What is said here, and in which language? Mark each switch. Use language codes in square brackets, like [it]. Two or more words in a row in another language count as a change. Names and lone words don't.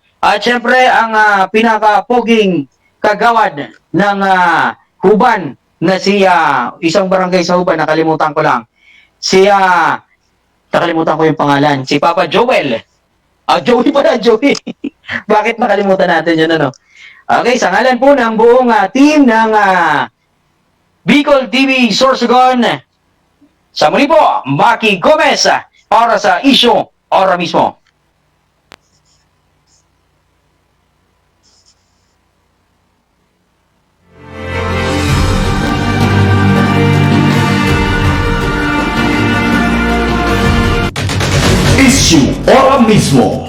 [tl] At syempre, ang pinaka-poging kagawad ng Huban na si isang barangay sa Huban, nakalimutan ko lang. Nakalimutan ko yung pangalan. Si Papa Joel. Joey pala, Joey. Bakit nakalimutan natin yun, ano? Okay, sa ngalan po ng buong team ng Bicol TV Sorsogon, sa muli po, Maki Gomez para sa issue ora mismo. Issue ora mismo.